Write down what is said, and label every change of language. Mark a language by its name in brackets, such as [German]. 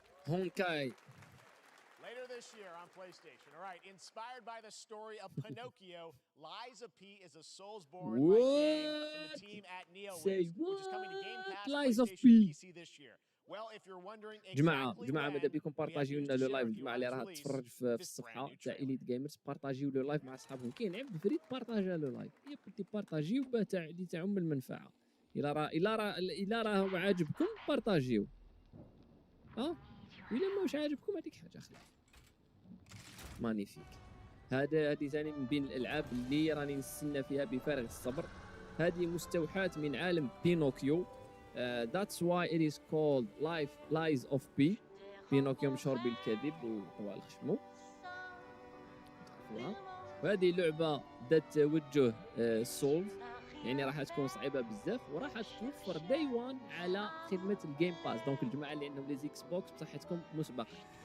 [English] Honkai. Later this year on PlayStation. All right, inspired by the story of Pinocchio, Liza P is a Soulsborne game from the team at NeoWiz, which is coming to Game Pass PlayStation PC this year. Well, if you're wondering exactly [Arabic] جماعة ماذا بكم بارطاجيو لنا لو لايف. الجماعة اللي راها تتفرج في الصفحة تاع إليت جيمرز بارطاجيو لو لايف مع أصحابهم. كاين عبد فريد بارطاجا لو لايف يا بنتي بارطاجيو تاع اللي تعم المنفعة. إلا راه عاجبكم بارطاجيو. وإلا ماهوش عاجبكم هذيك حاجة أخرى. مانيفيك. هذه ثاني من بين الالعاب اللي راني نستنى فيها بفارغ الصبر. هذه مستوحاة من عالم بينوكيو. [English] That's why it is called Lies of P. [Arabic] بينوكيو مشهور بالكذب وطوال خشمه. وهذه لعبة ذات توجه سولف، يعني راح تكون صعيبة بزاف وراح توفر داي وان على خدمة الجيم باس. دونك الجماعة اللي عندهم لي زيكس بوكس بصحتكم مسبقا.